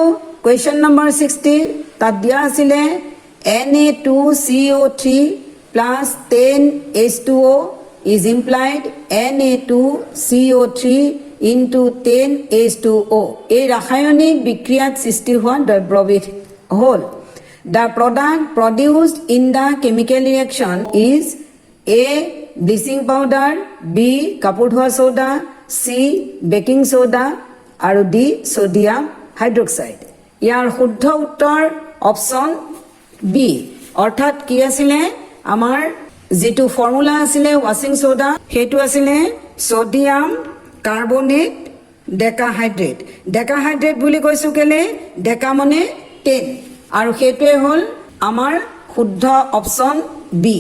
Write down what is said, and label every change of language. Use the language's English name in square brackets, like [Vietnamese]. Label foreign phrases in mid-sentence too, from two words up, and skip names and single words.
[English] question number [Assamese] 60 তাত দিয়া আছিল Na2CO3 [English] plus 10H2O is implied [Assamese] Na2CO3 into 10H2O. A রাসায়নিক বিক্রিয়াত সৃষ্টি হোৱা দ্ৰব্যবিধ হ'ল. [English] The product produced in the chemical reaction is A. Bleaching powder, [Assamese] B. কাপোৰ ধোৱা soda, C. [English] baking soda আৰু D. sodium hydroxide. [Assamese] ইয়াৰ শুদ্ধ উত্তৰ [English] option B. [Assamese] অৰ্থাৎ কি আছিলে আমাৰ যেটো ফৰ্মুলা আছিলে [English] washing soda [Assamese] হেতু আছিলে [English] sodium carbonate decahydrate. [Assamese] ডেকাহাইড্ৰেট বুলি কৈছো কেলে ডেকা মানে 10 আৰু হেতুৱে হ'ল আমাৰ শুদ্ধ [English] option B.